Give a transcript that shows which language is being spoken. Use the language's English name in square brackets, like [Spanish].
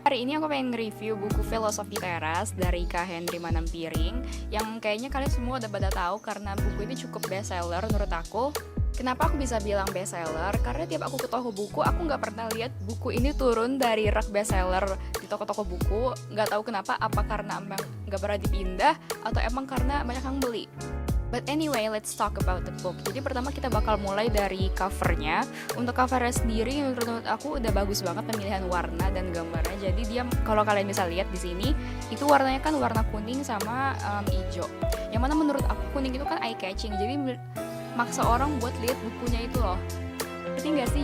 [Indonesian] Hari ini aku pengen nge-review buku Filosofi Teras dari Kak Henry Manampiring, yang kayaknya kalian semua udah pada tahu karena buku ini cukup bestseller menurut aku. Kenapa aku bisa bilang bestseller? Karena tiap aku ke toko buku, aku nggak pernah lihat buku ini turun dari rak bestseller di toko-toko buku. Nggak tahu kenapa, apa karena emang nggak pernah dipindah atau emang karena banyak yang beli. [English] But anyway, let's talk about the book. [Indonesian] Jadi pertama kita bakal mulai dari covernya. Untuk covernya sendiri, menurut aku udah bagus banget pemilihan warna dan gambarnya. Jadi dia, kalau kalian bisa lihat di sini, itu warnanya kan warna kuning sama hijau. Yang mana menurut aku kuning itu kan eye catching. Jadi maksa orang buat lihat bukunya itu loh. Ngerti nggak sih?